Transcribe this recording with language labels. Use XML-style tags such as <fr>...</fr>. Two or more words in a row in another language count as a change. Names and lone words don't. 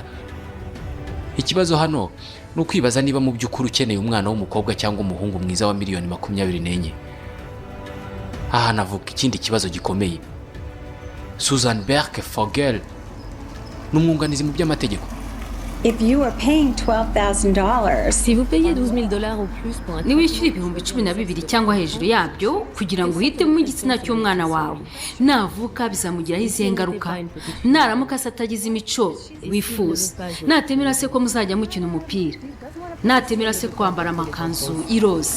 <rw>Ikibazo hano ni ukwibaza niba mu by'ukuri ukeneye umwana w'umukobwa cyangwa umuhungu mwiza wa miliyoni 24. Aha navuga ikindi kibazo gikomeye. Susan Berke-Fogel n'umwunganizi mu by'amategeko.</rw> <en>If you are paying $12,000,</en> <fr>si vous payez $12,000 au plus pour un</fr> <rw>niwishyura ibihumbi 12 cyangwa hejuru yabyo kugira ngo uhitemo igitsina cy'umwana wawe, navuka bizamugiraho izihe ngaruka? Naramuka se atagize imico wifuza, natemera se ko muzajya mukina umupira, natemera se kwambara amakanzu iroza,</rw>